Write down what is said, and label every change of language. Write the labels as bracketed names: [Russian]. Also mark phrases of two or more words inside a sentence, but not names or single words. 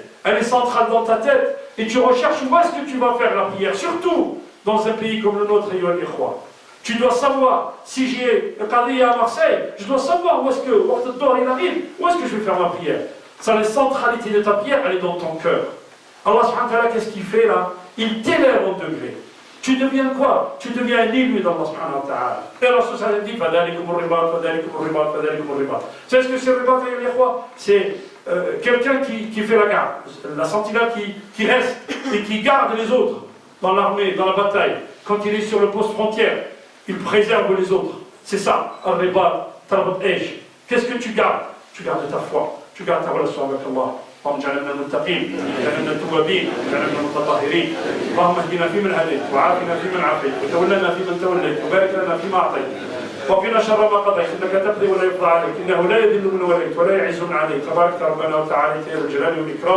[French] Elle est centrale dans ta tête et tu recherches où est-ce que tu vas faire la prière, surtout dans un pays comme le nôtre, tu dois savoir, si j'ai un qadriya à Marseille, je dois savoir où est-ce que il arrive, où est-ce que je vais faire ma prière. Ça, la centralité de ta prière, elle est dans ton cœur. [Arabic] الله سبحانه وتعالى, [French] qu'est-ce qu'il fait là? Il t'élève en degré. Tu deviens quoi? Tu deviens un élu d' [Arabic] الله سبحانه وتعالى. [French] Et [Arabic] الله سبحانه وتعالى [French] dit [Arabic] فذلكم الرباط فذلكم الرباط فذلكم الرباط. [French] Vous savez ce que c'est le ribat, c'est quelqu'un qui fait la garde, la sentinelle qui reste et qui garde les autres dans l'armée, dans la bataille. Quand il est sur le poste frontière, il préserve les autres. C'est ça, [Arabic] الرباط تربط ايش. [French] Qu'est-ce que tu gardes? Tu gardes ta foi, tu gardes ta relation avec Allah. [Arabic] اللهم اجعلنا من المتقين، اجعلنا من التوابين، اجعلنا من المتطهرين. اللهم اهدنا فيمن هديت، وعافنا فيمن عافيت، وتولنا فيمن توليت، وبارك لنا فيما اعطيت. وقنا شر ما قضيت، انك تقضي ولا يقضى عليك، انه لا يذل من وليت ولا يعز من عليك، تبارك ربنا وتعالى يا ذا الجلال والاكرام.